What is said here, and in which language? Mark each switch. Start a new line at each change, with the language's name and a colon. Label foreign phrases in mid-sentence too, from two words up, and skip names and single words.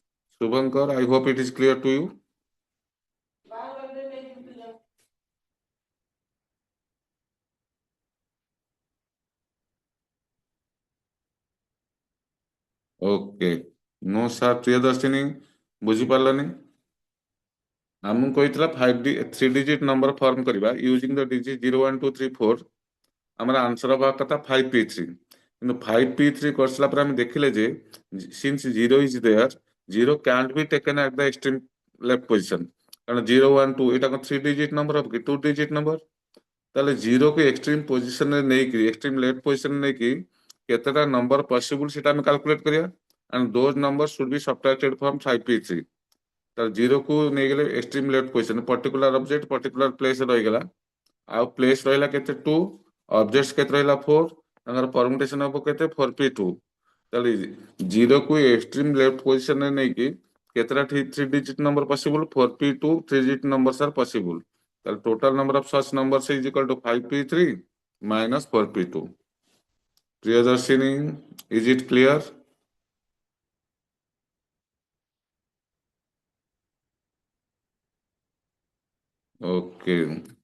English: Shubhankar, I hope it is clear to you. Okay. No, sir. Priyadarshini,
Odia: ବୁଝିପାରିଲନି? ଆମକୁ କହିଥିଲା
English: 3-digit number form କରିବା using the digit 0, 1, 2, 3, 4.
Odia: ଆମର ଆନ୍ସର ହବା କଥା
English: 5p3.
Odia: କିନ୍ତୁ 5p3 କରିସାରିଲା ପରେ ଆମେ ଦେଖିଲେ ଯେ
English: since 0 is there, 0 can't be taken at the extreme left position.
Odia: କାରଣ 0, 1, 2 ଏଇଟା କ'ଣ
English: 3-digit number
Odia: ହବ କି
English: 2-digit number?
Odia: ତାହେଲେ 0 କୁ
English: extreme positionରେ
Odia: ନେଇକି
English: extreme left positionରେ
Odia: ନେଇକି କେତେଟା
English: number possible
Odia: ସେଟା ଆମେ କାଲକୁଲେଟ କରିବା
English: and those numbers should be subtracted from 5p3.
Odia: ତାହେଲେ 0 କୁ ନେଇଗଲେ
English: extreme left position particular object particular place
Odia: ରହିଗଲା ଆଉ ପ୍ଲେସ ରହିଲା କେତେ 2 ଅବଜେକ୍ଟ କେତେ ରହିଲା 4 ତାଙ୍କର ପରମୁଟେସନ ହବ କେତେ 4p2 ତାହେଲେ 0 କୁ
English: extreme left positionରେ
Odia: ନେଇକି କେତେଟା
English: 3-digit number possible 4p2 3-digit numbers are possible. The total number of such numbers is equal to 5p3 minus 4p2. Priyadarshini, is it clear? Okay.